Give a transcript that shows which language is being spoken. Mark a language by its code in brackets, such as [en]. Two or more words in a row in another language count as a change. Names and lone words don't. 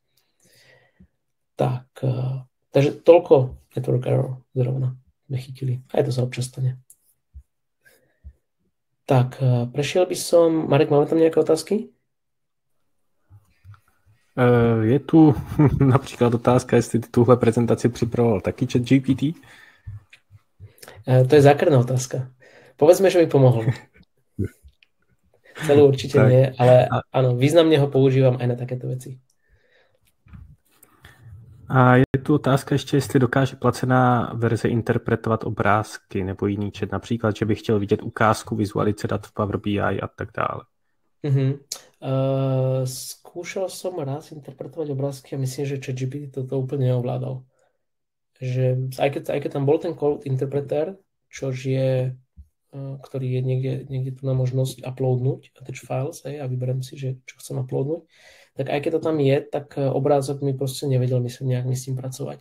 [sk] Tak, takže toľko [en] network error [sk] zrovna sme chytili. Aj to sa občas stane. Tak, prešiel by som... Marek, máme tam nejaké otázky? [cs] Je tu například otázka, jestli ty tuhle prezentaci připravoval taky ChatGPT? [sk] To je zákerná otázka. Povedzme, že mi pomohol. Celú určite tak. Nie, ale áno, významne ho používam aj na takéto veci. [cs] A je tu otázka ještě, jestli dokáže placená verze interpretovat obrázky nebo jiný chat, například, že bych chtěl vidět ukázku vizualizace dat v Power BI a tak dále. [sk] Skúšal som raz interpretovať obrázky a myslím, že ChatGPT toto úplne neovládal. Že aj keď tam bol ten [en] code interpreter, [sk] ktorý je niekde tu na možnosť uploadnúť [en] attach files, [sk] a vyberiem si, že čo chcem uploadnúť, tak aj keď to tam je, tak obrázok mi proste nevedel nejak s tým pracovať.